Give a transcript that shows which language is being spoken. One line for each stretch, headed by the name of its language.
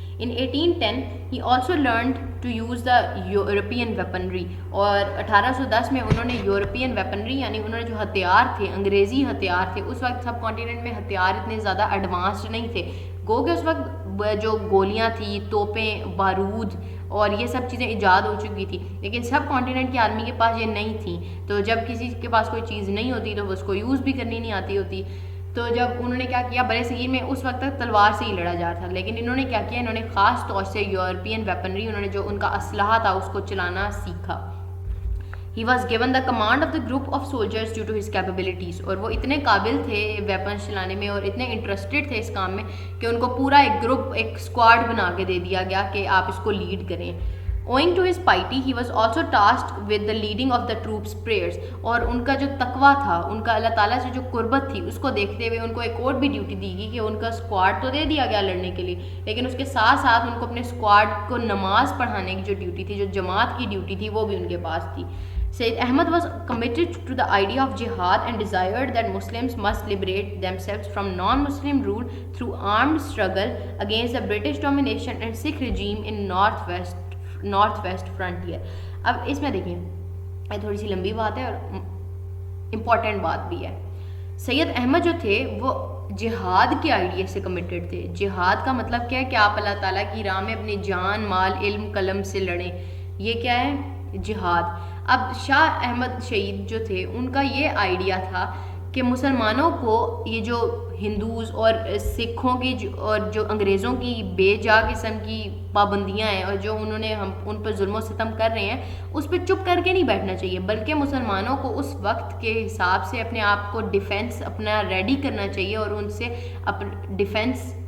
English: In 1810 he also learned to use the European weaponry.
Urdu: اور 1810 میں انہوں نے یورپین ویپنری یعنی انہوں نے جو ہتھیار تھے, انگریزی ہتھیار تھے, اس وقت سب کانٹیننٹ میں ہتھیار اتنے زیادہ ایڈوانسڈ نہیں تھے, گو کہ اس وقت جو گولیاں تھیں, توپیں, بارود اور یہ سب چیزیں ایجاد ہو چکی تھی, لیکن سب کانٹیننٹ کی آرمی کے پاس یہ نہیں تھیں. تو جب کسی کے پاس کوئی چیز نہیں ہوتی تو اس کو یوز بھی کرنی نہیں آتی ہوتی. تو جب انہوں نے کیا کیا, برے صغیر میں اس وقت تک تلوار سے ہی لڑا جاتا تھا, لیکن انہوں نے کیا کیا, انہوں نے خاص طور سے یورپین ویپنری, انہوں نے جو ان کا اسلحہ تھا اس کو چلانا سیکھا.
English: He was given the command of the group of soldiers due to his capabilities.
Urdu: اور وہ اتنے قابل تھے ویپنس چلانے میں اور اتنے انٹرسٹڈ تھے اس کام میں کہ ان کو پورا ایک گروپ, ایک اسکواڈ بنا کے دے دیا گیا کہ آپ اس کو لیڈ کریں.
English: Owing to his piety, he was also tasked with the leading of the troops' prayers.
Urdu: اور ان کا جو تقویٰ تھا, ان کا اللہ تعالیٰ سے جو قربت تھی, اس کو دیکھتے ہوئے ان کو ایک اور بھی ڈیوٹی دی گئی کہ ان کا اسکواڈ تو دے دیا گیا لڑنے کے لیے, لیکن اس کے ساتھ ساتھ ان کو اپنے اسکواڈ کو نماز پڑھانے کی جو ڈیوٹی تھی, جو جماعت کی ڈیوٹی تھی, وہ بھی ان کے پاس تھی.
English: Sayyid Ahmad was committed to the idea of jihad and desired that Muslims must liberate themselves from non-Muslim rule through armed struggle against the British domination and Sikh regime in northwest frontier.
Urdu: اب اس میں دیکھیں, یہ تھوڑی سی لمبی بات ہے اور important بات بھی ہے. سید احمد جو تھے وہ جہاد کے آئیڈیا سے کمیٹڈ تھے. جہاد کا مطلب کیا ہے کہ آپ اللہ تعالیٰ کی راہ میں اپنی جان, مال, علم, قلم سے لڑیں. یہ کیا ہے, جہاد. اب شاہ احمد شہید جو تھے ان کا یہ آئیڈیا تھا کہ مسلمانوں کو یہ جو ہندوز اور سکھوں کی اور جو انگریزوں کی بے جا قسم کی پابندیاں ہیں اور جو انہوں نے ہم ان پر ظلم و ستم کر رہے ہیں, اس پہ چپ کر کے نہیں بیٹھنا چاہیے, بلکہ مسلمانوں کو اس وقت کے حساب سے اپنے آپ کو ڈیفینس اپنا ریڈی کرنا چاہیے اور ان سے ڈیفینس